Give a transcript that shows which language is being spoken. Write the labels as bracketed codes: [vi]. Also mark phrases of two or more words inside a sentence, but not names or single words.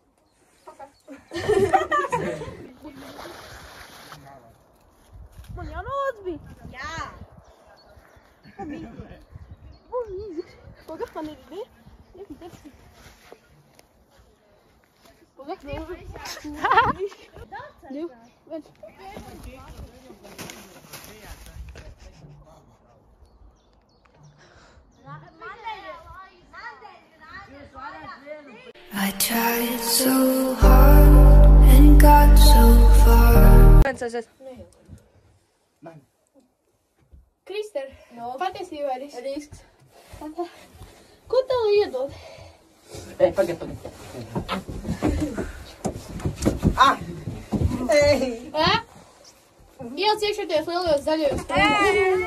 [lv] Man jānolec bija? Jā. Pagad, man ir ideja. Jaki teksti. Pagad, Div, viens. [en] I tried so hard and got so far. [lv] Krister, patiesībā ir Risks. Ko tev iedod? Ej, pagad. Ah! Ej! Ieliec iekšā tajos lielajos zaļajos krumos.